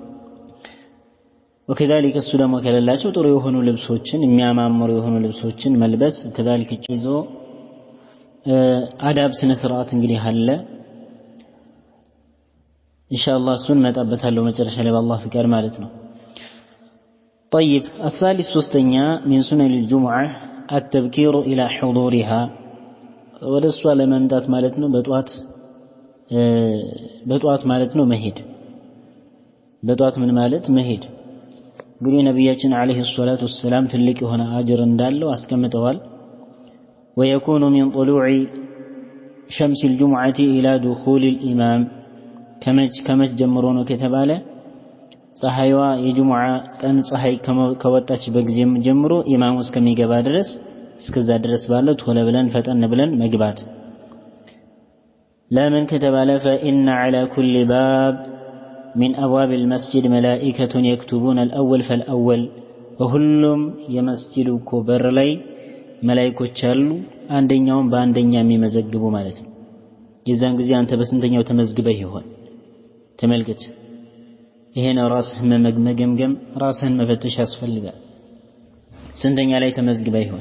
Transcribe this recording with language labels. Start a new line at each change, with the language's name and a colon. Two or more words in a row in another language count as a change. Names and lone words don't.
Amharic: وكذلك እሱ ደግሞ ከሌላቸው ጥሩ የሆኑ ልብሶችን የሚያማምሩ የሆኑ ልብሶችን መልበስ كذلك ይዞ አዳብ ስነ ስርዓት እንግዲህ አለ። ኢንሻአላህ እሱን መጣበታለሁ መጨረሻ ላይ በአላህ ፍቃድ ማለት ነው።
Arabic: طيب الثالث
Amharic: ሶስተኛ
Arabic: من سنن الجمعة التبكير إلى حضورها
Amharic: ወደ እሷ ለመምጣት ማለት ነው በጧት ማለት ነው መሄድ። በጧት ምን ማለት መሄድ እንግዲህ ነብያችን አለይሂ ሰላቱ ወሰለም ትልቅ የሆነ አጅር እንዳለው አስቀምጠዋል።
Arabic: ويكون من طلوع شمس الجمعة إلى دخول الإمام
Amharic: ከመች ጀምሮ ነው ከተባለ ፀሐይዋ የጁምዓ ቀን ፀሐይ ከወጣች በጊዜም ጀምሮ ኢማሙ እስከሚገባ ድረስ እስከዛ ድረስ ባለው ቶሎ ብለን ፈጠን ብለን መግባት። ለምን ከተባለ
Arabic: فإن على كل باب من أبواب المسجد ملائكة يكتبون الأول فالأول
Amharic: وሁሉም የመስጂዱ በር ላይ መላእክቶች አሉ አንደኛውን በአንደኛ የሚመዘግቡ ማለት ነው። የዛን ጊዜ አንተ በስንተኛው ተመዝግበህ ይሆን ተመልከት። ይሄን ራስህን መገምገም ራስህን መፈተሽ ያስፈልጋል። ስንተኛ ላይ ተመዝግበህ ይሆን?